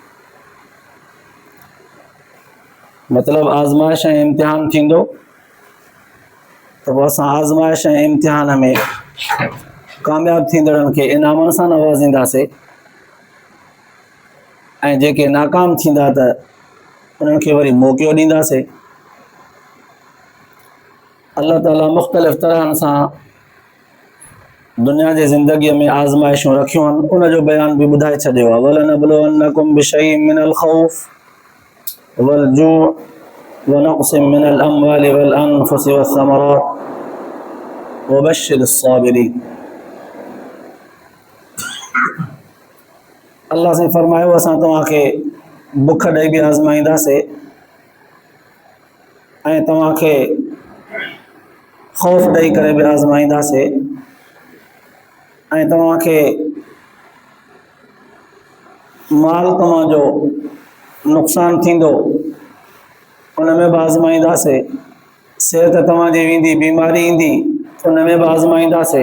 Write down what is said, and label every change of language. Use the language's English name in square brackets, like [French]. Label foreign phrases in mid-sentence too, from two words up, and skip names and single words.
[Sindhi] मतिलबु आज़माइश ऐं इम्तिहान थींदो त पोइ असां आज़माइश ऐं इम्तिहान में कामयाबु थींदड़नि खे इनामनि सां नवाज़ींदासीं ऐं जेके नाकाम थींदा त उन्हनि खे वरी मौक़ो ॾींदासीं। अल्लाह ताला मुख़्तलिफ़ तरहनि सां दुनिया जी ज़िंदगीअ में आज़माइशूं रखियूं आहिनि, उन जो बयान बि ॿुधाए छॾियो आहे। [Arabic] ولنبلونكم بشيء من الخوف والجوع ونقص من الأموال والأنفس والثمرات وبشر الصابرين. [Sindhi] अल्लाह से फरमायो असां तव्हांखे बुख ॾेई बि आज़माईंदासीं ऐं तव्हांखे ख़ौफ़ ॾेई करे बि आज़माईंदासीं ऐं तव्हांखे माल तव्हांजो नुक़सानु थींदो उन में बि आज़माईंदासीं, सिहत तव्हांजी वेंदी, बीमारी ईंदी उन में बि आज़माईंदासीं।